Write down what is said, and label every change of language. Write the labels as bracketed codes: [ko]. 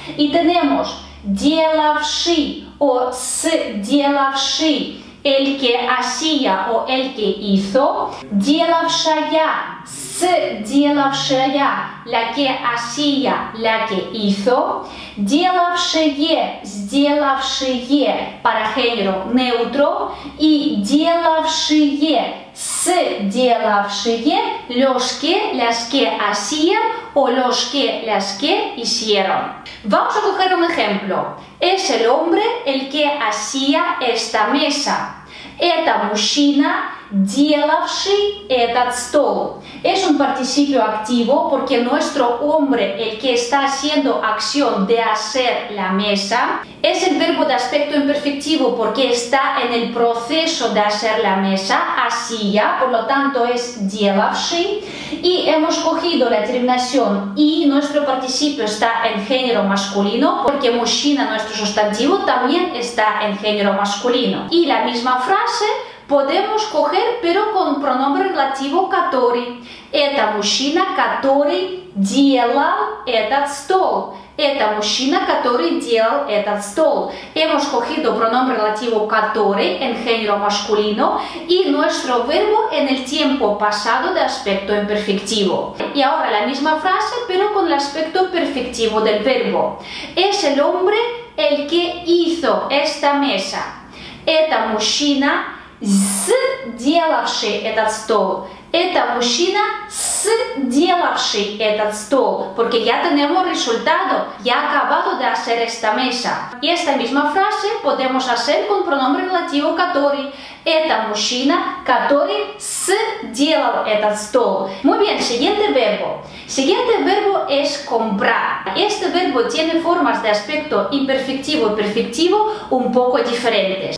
[es] Y tenemos делавший o сделавший, el que hacía o el que hizo, делавшая, делавшая, la que hacía, la que hizo, делавшие, сделавшие para género neutro y делавшие, делавшие, los que, las que hacían o los que, las que hicieron. Vamos a coger un ejemplo. Es el hombre el que hacía esta mesa. [ru] Это мужчина, делавший этот стол. [es] Es un participio activo porque nuestro hombre, el que está haciendo acción de hacer la mesa, es el verbo de aspecto imperfectivo porque está en el proceso de hacer la mesa, hacía, por lo tanto es делавший, y hemos cogido la terminación y nuestro participio está en género masculino porque мужчина, nuestro sustantivo, también está en género masculino. Y la misma frase Podemos coger, pero con pronombre relativo который. [ru] Это мужчина, который делал этот стол. Это мужчина, который делал этот стол. [es] Hemos cogido pronombre relativo который en género masculino y nuestro verbo en el tiempo pasado de aspecto imperfectivo. Y ahora la misma frase, pero con el aspecto perfectivo del verbo. Es el hombre el que hizo esta mesa. [ru] Это мужчина, сделавший этот стол. Это мужчина, сделавший этот стол, [es] porque ya tenemos resultado, ya ha acabado de hacer esta mesa. Y esta misma frase podemos hacer con pronombre relativo который. [ru] Это мужчина, который сделал этот стол. [es] Muy bien, siguiente verbo. Siguiente verbo es comprar. Este verbo tiene formas de aspecto imperfectivo y perfectivo un poco diferentes.